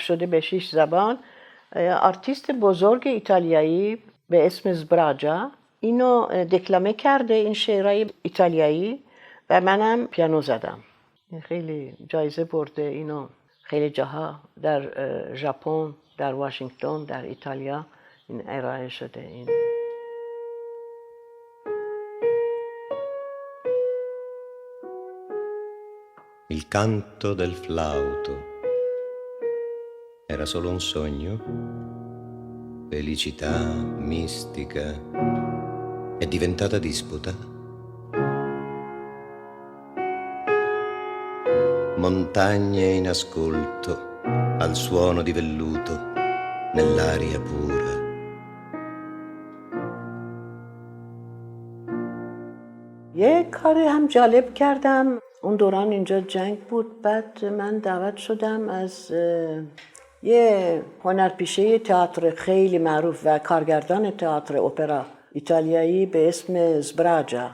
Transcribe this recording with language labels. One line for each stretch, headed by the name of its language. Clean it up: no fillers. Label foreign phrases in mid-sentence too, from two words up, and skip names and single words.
Persian: شده به 6 زبان، آرتیست بزرگ ایتالیایی به اسم زبراجا اینو دکلمه کرده، این شعرهای ایتالیایی، و منم پیانو زدم. خیلی جایزه برده. اینو خیلی جاها در ژاپن، در واشنگتن، در ایتالیا این ارائه شده. این
Italian: Il canto del flauto era solo un sogno, felicità mistica è diventata disputa. Montagne in ascolto al suono di velluto nell'aria pura.
Persian: یه کاری هم جالب کردم. اون دوران اینجا جنگ بود، بعد من دعوت شدم از یه هنرپیشه تئاتر خیلی معروف و کارگردان تئاتر اپرا ایتالیایی به اسم زبراجا.